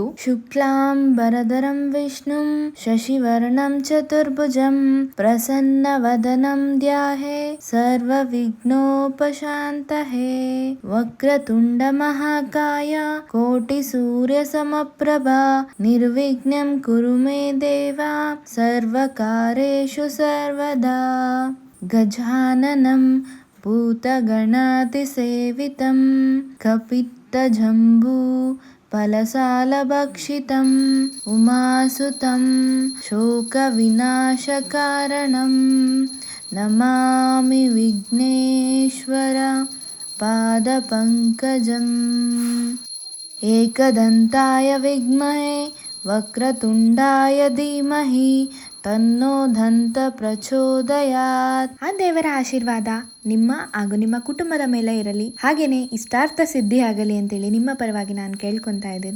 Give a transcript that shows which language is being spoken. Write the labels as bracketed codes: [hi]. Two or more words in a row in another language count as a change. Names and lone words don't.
[sa] ಶುಕ್ಲಾಂ ವರದರಂ ವಿಷ್ಣುಂ ಶಶಿವರ್ಣಂ ಚತುರ್ಭುಜಂ ಪ್ರಸನ್ನವದನಂ ಧ್ಯಾಯೇ ಸರ್ವ ವಿಘ್ನೋಪಶಾಂತಯೇ ವಕ್ರತುಂಡ ಮಹಾಕಾಯ ಕೋಟಿ ಸೂರ್ಯ ಸಮಪ್ರಭಾ ನಿರ್ವಿಘ್ನಂ ಕುರು ಮೇ ದೇವ ಸರ್ವಕಾರ್ಯೇಷು ಸರ್ವದಾ. ಗಜಾನನಂ ಭೂತಗಣಾತಿಸೇವಿತಂ ಕಪಿತ್ತಜಂಬೂ ಫಲಸಾಲಭಕ್ಷಿತಂ ಉಮಾಸುತಂ ಶೋಕವಿನಾಶಕಾರಣಂ ನಮಾಮಿ ವಿಘ್ನೇಶ್ವರ ಪಾದಪಂಕಜಂ. ಏಕದಂತಾಯ ವಿದ್ಮಹೇ ವಕ್ರತುಂಡಾಯ ಧೀಮಹಿ ತನ್ನೋ ದಂತ ಪ್ರಚೋದಯಾತ್. [kn] ಆ ದೇವರ ಆಶೀರ್ವಾದ ನಿಮ್ಮ ಹಾಗೂ ನಿಮ್ಮ ಕುಟುಂಬದ ಮೇಲೆ ಇರಲಿ, ಹಾಗೇನೆ ಇಷ್ಟಾರ್ಥ ಸಿದ್ಧಿ ಆಗಲಿ ಅಂತೇಳಿ ನಿಮ್ಮ ಪರವಾಗಿ ನಾನು ಕೇಳ್ಕೊತಾ ಇದ್ದೀನಿ.